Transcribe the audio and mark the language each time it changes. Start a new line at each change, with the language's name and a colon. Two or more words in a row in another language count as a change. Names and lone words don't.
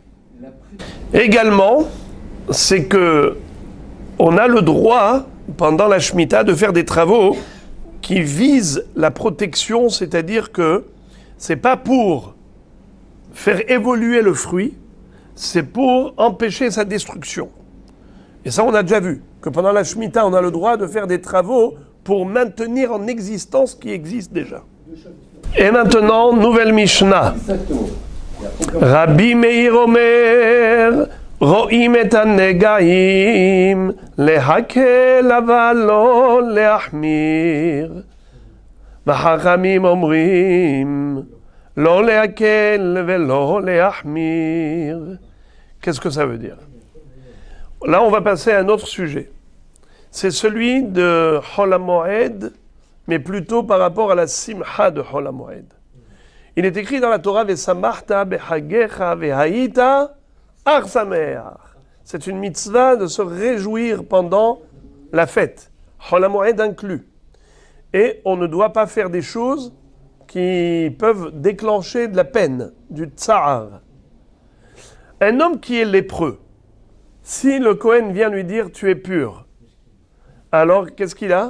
French: Également, c'est que on a le droit, pendant la Shemitah, de faire des travaux qui visent la protection, c'est-à-dire que c'est pas pour faire évoluer le fruit, c'est pour empêcher sa destruction. Et ça, on a déjà vu, que pendant la Shemitah, on a le droit de faire des travaux pour maintenir en existence ce qui existe déjà. Et maintenant, nouvelle Mishnah. Exactement.
Hebrew: רבי מאיר אומר, רואים את הנגעים, להקל אבל לא להחמיר. והחכמים אומרים, לא להקל ולא להחמיר.
French: Qu'est-ce que ça veut dire? Là, on va passer à un autre sujet. C'est celui de
Hebrew: חול המועד,
French: mais plutôt par rapport à la Simcha de
Hebrew: חול המועד.
French: Il est écrit dans la Torah,
Hebrew: ושמחת בחגך והיית אך שמח.
French: C'est une mitzvah de se réjouir pendant la fête,
Hebrew: חול המועד
French: inclus. Et on ne doit pas faire des choses qui peuvent déclencher de la peine, du tsar. Un homme qui est lépreux, si le Kohen vient lui dire tu es pur, alors qu'est-ce qu'il a?